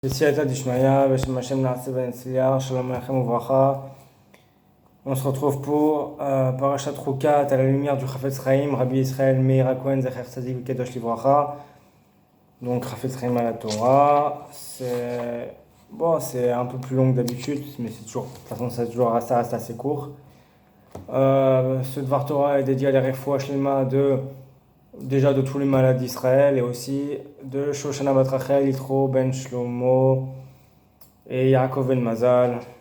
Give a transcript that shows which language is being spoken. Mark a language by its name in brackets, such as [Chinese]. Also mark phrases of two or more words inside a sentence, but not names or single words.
[Hebrew] בסייעתא דשמיא, בשם השם נעשה ונצליח, שלום עליכם וברכה. [French] On se retrouve pour [Hebrew] פרשת חוקת [French] à la lumière du Chafetz Chaim, Rabbi Israël Meir HaKohen [Hebrew] זכר צדיק וקדוש לברכה. [French] Donc Chafetz Chaim à la Torah. C'est un peu plus long que d'habitude, mais c'est toujours, de toute façon, ça reste assez court. Ce [Hebrew] דבר תורה [French] est dédié à la [Hebrew] רפואה שלמה [French] déjà de tous les malades d'Israël et aussi de Shoshana Bat Rachel, Yitro Ben Shlomo et Yaakov Ben Mazal.